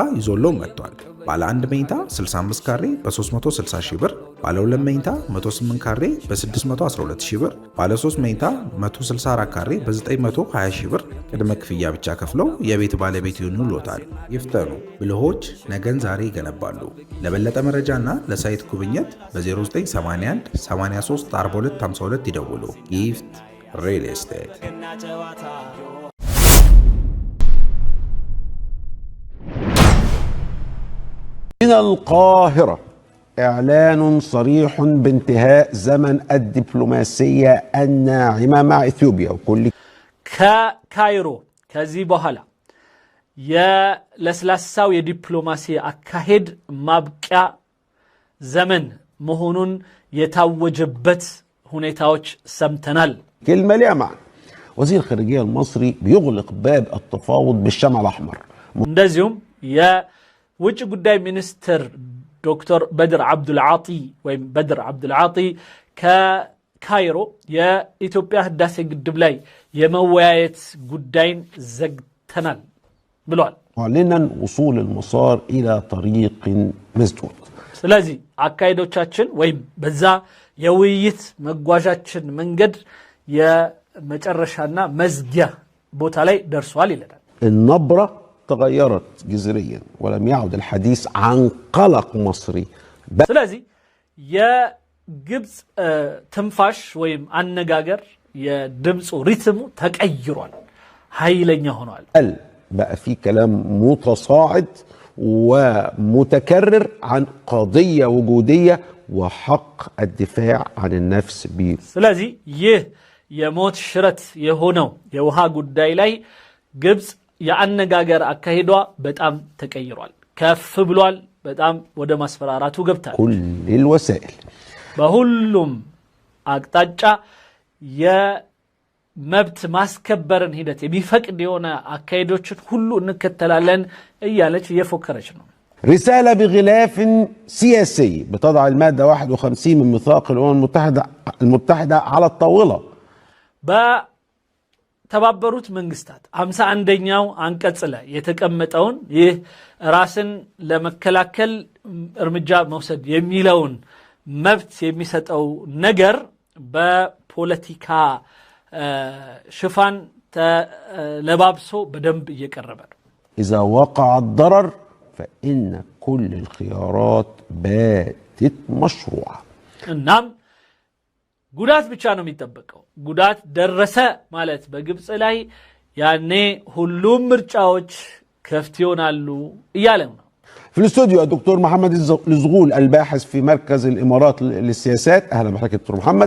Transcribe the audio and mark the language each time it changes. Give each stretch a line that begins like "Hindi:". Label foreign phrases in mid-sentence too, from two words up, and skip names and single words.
Amharic: ይዞለው መጥቷል። ባለ 1 መኝታ 65 ካሬ በ360 ሺህ ብር፣ ባለ 2 መኝታ 108 ካሬ በ612 ሺህ ብር፣ ባለ 3 መኝታ 164 ካሬ በ920 ሺህ ብር ቅድመ ክፍያ ብቻ ከፍለው የቤት ባለቤት ይሆኑልዎታል። ይፍጠኑ፣ ብልሆች ነገን ዛሬ ይገነባሉ። ለበለጠ መረጃና ለሳይት ጉብኝት በ0981 83 42 52 ይደውሉ። ጊፍት ሪል ስቴት።
Arabic: من القاهرة إعلان صريح بانتهاء زمن الدبلوماسية الناعمة مع إثيوبيا وكل كايرو كزي بوهلا يا لسلاساو
Amharic: የዲፕሎማሲ አካሄድ ማብቂያ ዘመን መሆኑን የታወጀበት ሁኔታዎች ሰምተናል
Arabic: كلمة ليها معنى وزير الخارجية المصري بيغلق باب التفاوض بالشمع الأحمر
Amharic: እንደዚሁም ውጭ ጉዳይ ሚኒስትር ዶክተር በድር አብዱልዓጢ ወይም በድር አብዱልዓጢ ከካይሮ የኢትዮጵያ ህዳሴ ግድብ ላይ የመወያየት ጉዳይን ዘግተናል ብሏል
Arabic: معلنا وصول المسار إلى طريق مسدود
Amharic: ስለዚህ አካሄዶቻችን ወይም በዛ የውይይት መጓዣችን መንገድ የመጨረሻና መዝጊያ ቦታ ላይ ደርሷል ይላል
Arabic: النبرة تغيرت جذريا ولم يعد الحديث عن قلق مصري
Amharic: ስለዚህ የግብጽ ትንፋሽ ወይም አነጋገር የድምጹ ሪትሙ ተቀይሯል ኃይለኛ ሆኗል
Arabic: بقى في كلام متصاعد ومتكرر عن قضية وجودية وحق الدفاع عن النفس
Amharic: ስለዚህ ይህ የሞት ሽረት የሆነው የውሃ ጉዳይ ላይ ግብጽ ያነጋገር አካሄዷ በጣም ተቀይሯል ከፍ ብሏል በጣም ወደ ማስፈራራቱ ገብታል
Arabic: كل الوسائل
Amharic: በሁሉም አቅጣጫ የመብት ማስከበርን ሂደት የሚፈቅድ የሆነ አካሄዶችን ሁሉ እንከተላለን እያለች እየፎከረች ነው
Arabic: رسالة بغلاف سياسي بتضع المادة 51 من ميثاق الأمم المتحدة على الطاولة
Amharic: ተባበሩት መንግስታት 51ኛው አንቀጽ ላይ የተቀመጠውን ይህ ራስን ለመከላከል እርምጃ መውሰድ የሚለውን መብት የሚሰጠው ነገር በፖለቲካ ሽፋን ተለባብሶ በደንብ እየቀረበ ነው
Arabic: إذا وقع الضرر فإن كل الخيارات باتت مشروعة
Amharic: እናም ጉዳት ብቻ ነው የሚጠበቀው ጉዳት ደረሰ ማለት በግብጽ ላይ ያኔ ሁሉም ምርጫዎች ከፍት ይሆናሉ እያለ ነው
Arabic: في الاستوديو الدكتور محمد الزغول الباحث في مركز الإمارات للسياسات أهلا بحضرتك دكتور محمد